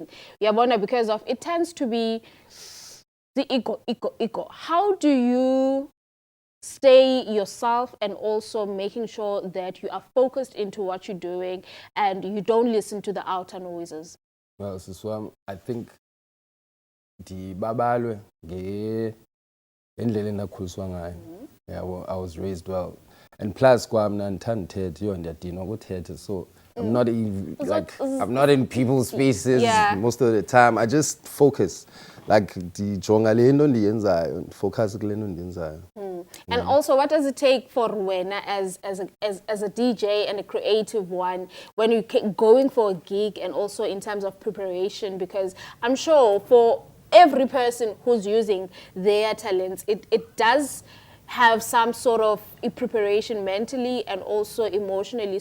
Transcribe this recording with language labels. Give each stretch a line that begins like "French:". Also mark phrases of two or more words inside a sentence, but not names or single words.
English: Yabona, because of it tends to be the ego. How do you stay yourself and also making sure that you are focused into what you're doing and you don't listen to the outer noises? Well, I think
Xhosa: ndibabalwe ngendlela endakhuliswa ngayo.
English: Yeah, well, I was raised well. And plus
Xhosa: kwamna ndithanda uthetha, yo ndiyadinwa ukuthetha,
English: so I'm not even I'm not in people's spaces most of the time. I just focus.
Xhosa: Like ndijonga le nto ndiyenzayo, focus kule nto ndiyenzayo.
English: And also, what does it take for Wena as a DJ and a creative one when you're going for a gig, and also in terms of preparation? Because I'm sure for every person who's using their talents, it does have some sort of a preparation mentally and also emotionally.